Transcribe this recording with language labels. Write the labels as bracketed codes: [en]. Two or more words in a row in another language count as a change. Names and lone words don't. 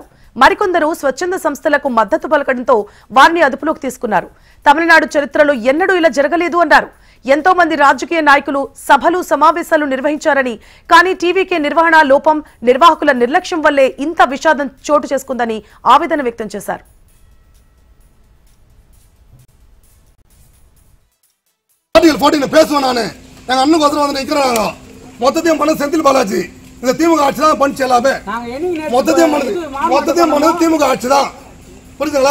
[te] మరికొందరు స్వచ్ఛంద సంస్థలకు మద్దతు పలకడంతో వారిని అదుపులోకి తీసుకున్నారు. తమిళనాడు చరిత్రలో ఎన్నడూ ఇలా జరగలేదు అన్నారు. ఎంతో మంది రాజకీయ నాయకులు సభలు సమావేశాలు నిర్వహించారని, కానీ టీవీకే నిర్వహణ లోపం, నిర్వాహకుల నిర్లక్ష్యం వల్లే ఇంత విషాదం చోటు చేసుకుందని ఆవేదన వ్యక్తం చేశారు. [ta] இந்த திமுக ஆட்சி தான் பண்ணிச்சு எல்லாமே. மொத்தத்தையும் திமுக ஆட்சி தான். புரியுதுங்களா?